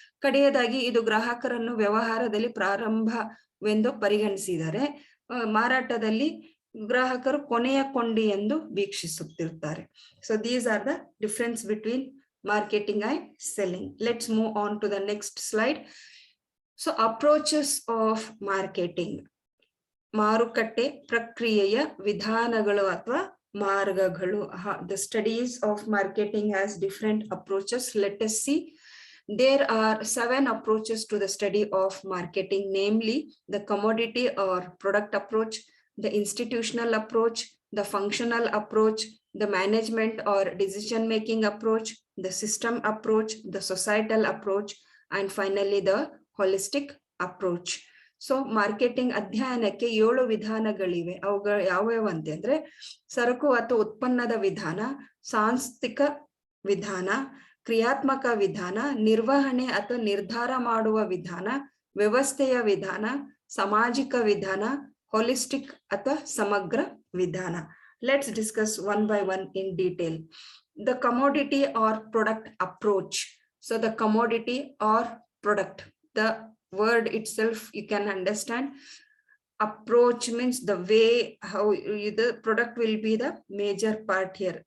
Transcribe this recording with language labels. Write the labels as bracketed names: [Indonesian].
[Kannada] ಕಡೆಯದಾಗಿ ಇದು ಗ್ರಾಹಕರನ್ನು ವ್ಯವಹಾರದಲ್ಲಿ ಪ್ರಾರಂಭವೆಂದು ಪರಿಗಣಿಸಿದರೆ, ಮಾರಾಟದಲ್ಲಿ ಗ್ರಾಹಕರು ಕೊನೆಯ ಕೊಂಡಿ ಎಂದು ವೀಕ್ಷಿಸುತ್ತಿರ್ತಾರೆ. [English] So these are the difference between marketing and selling. Let's move on to the next slide. So approaches of marketing, [Kannada] ಮಾರುಕಟ್ಟೆ ಪ್ರಕ್ರಿಯೆಯ ವಿಧಾನಗಳು ಅಥವಾ ಮಾರ್ಗಗಳು. [English] The studies of marketing has different approaches. Let us see. There are 7 approaches to the study of marketing, namely the commodity or product approach, the institutional approach, the functional approach, the management or decision-making approach, the system approach, the societal approach, and finally the holistic approach. [Kannada] So marketing ಅಧ್ಯಯನಕ್ಕೆ 7 ವಿಧಾನಗಳಿವೆ. ಅವುಗಳು ಯಾವ್ಯಾವ ಅಂತಂದ್ರೆ ಸರಕು ಅಥವಾ ಉತ್ಪನ್ನದ ವಿಧಾನ, ಸಾಂಸ್ಥಿಕ ವಿಧಾನ, ಕ್ರಿಯಾತ್ಮಕ ವಿಧಾನ, ನಿರ್ವಹಣೆ ಅಥವಾ ನಿರ್ಧಾರ ಮಾಡುವ ವಿಧಾನ, ವ್ಯವಸ್ಥೆಯ ವಿಧಾನ, ಸಾಮಾಜಿಕ ವಿಧಾನ, holistic ಅಥವಾ ಸಮಗ್ರ ವಿಧಾನ. [English] Let's discuss one by one in detail. The commodity or product approach. So the commodity or product, the word itself you can understand. Approach means the way how the product will be the major part here.